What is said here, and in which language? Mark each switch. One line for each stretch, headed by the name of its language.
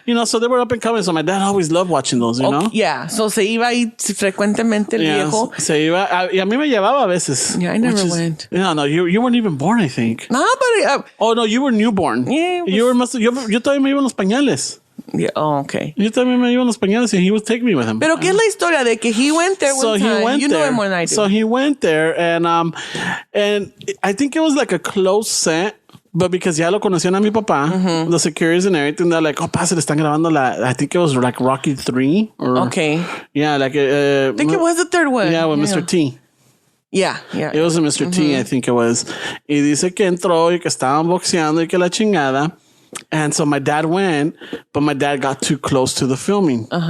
English: So they were up and coming. So my dad always loved watching those, you know? Yeah.
Spanish: So se iba ahí frecuentemente el viejo. Se iba. Y a mí me llevaba a veces.
English: Yeah, I never went. No, you weren't even born, I think. No, but... oh, no, you were newborn. Yeah.
Spanish: Yo todavía me iba en los pañales.
English: Yeah, oh, okay.
Spanish: Yo también me iba en los pañales
English: and he would take me with him.
Spanish: Pero ¿qué es la historia de que
English: he went there one time? You know it more than I do. So he went there and I think it was like a close set. But because
Spanish: ya lo conocían a mi papá,
English: the securities and everything, they're like,
Spanish: pa, se le están grabando
English: I think it was like Rocky 3. Okay. Yeah, like... I think it was the third one. Yeah, with Mr. T. Yeah. It was a Mr. T, I think it was.
Spanish: Y dice que entró y que estaban boxeando y que la chingada.
English: And so my dad went, but my dad got too close to the filming.